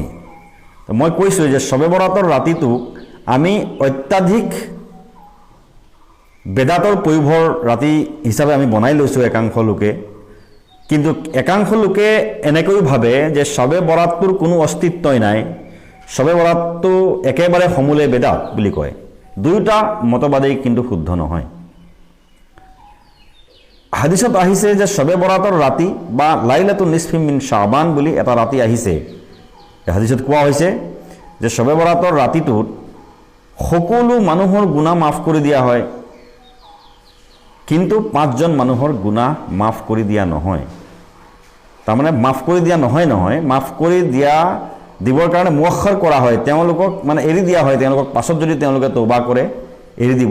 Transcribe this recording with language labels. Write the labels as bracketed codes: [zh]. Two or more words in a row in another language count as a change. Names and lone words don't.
[as] মই কৈছোঁ যে শবে বৰাতৰ ৰাতিটোক আমি অত্যাধিক বেদাতৰ প্ৰয়োভৰ ৰাতি হিচাপে আমি বনাই লৈছোঁ একাংশ লোকে, কিন্তু একাংশ লোকে এনেকৈও ভাবে যে শবে বৰাতটোৰ কোনো অস্তিত্বই নাই, শবে বৰাতটো একেবাৰে সমূলে বেদাত বুলি কয়। দুয়োটা মতবাদেই কিন্তু শুদ্ধ নহয়। হাদিছত আহিছে যে শবে বৰাতৰ ৰাতি বা [ar] ليلة النصف من شعبان [as] বুলি এটা ৰাতি আহিছে। হাদিছত কোৱা হৈছে যে শবে বৰাতৰ ৰাতিটোত সকলো মানুহৰ গুনাহ মাফ কৰি দিয়া হয়, কিন্তু 5জন মানুহৰ গুনাহ মাফ কৰি দিয়া নহয়। তাৰমানে মাফ কৰি দিয়া নহয়, মাফ কৰি দিবৰ কাৰণে মুআখাৰ কৰা হয়, তেওঁলোকক মানে এৰি দিয়া হয়, তেওঁলোকক পাছত যদি তেওঁলোকে তওবা কৰে এৰি দিব।